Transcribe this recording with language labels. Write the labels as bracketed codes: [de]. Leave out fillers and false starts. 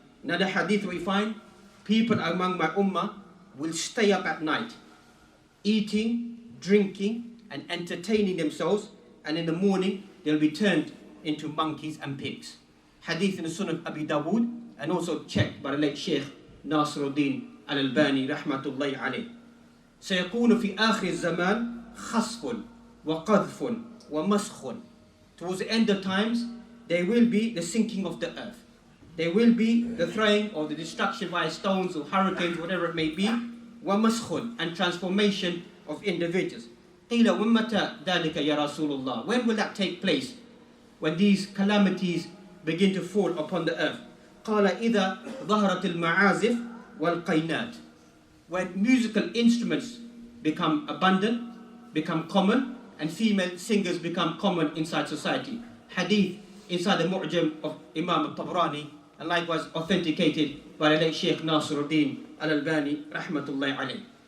[en] Another hadith we find, people among my ummah will stay up at night, eating, drinking, and entertaining themselves, and in the morning they'll be turned into monkeys and pigs. Hadith in the Sunan of Abi Dawood, and also checked by the late Shaykh Nasruddin al-Albani, rahmatullahi alayh. [ar] سيكون في آخر الزمان خسف وقذف ومسخ. [en] Towards the end of times, there will be the sinking of the earth. There will be the throwing or the destruction by stones or hurricanes, whatever it may be, ومسخ, and transformation of individuals. [ar] قيل ومتى ذلك يا رسول الله? [en] When will that take place? When these calamities begin to fall upon the earth. [ar] قال إذا ظهرت المعازف والقينات. [en] When musical instruments become abundant, become common, and female singers become common inside society. Hadith inside the Mu'jam of Imam al-Tabrani, and likewise authenticated by the late Shaykh Nasruddin al-Albani, rahmatullahi alayh.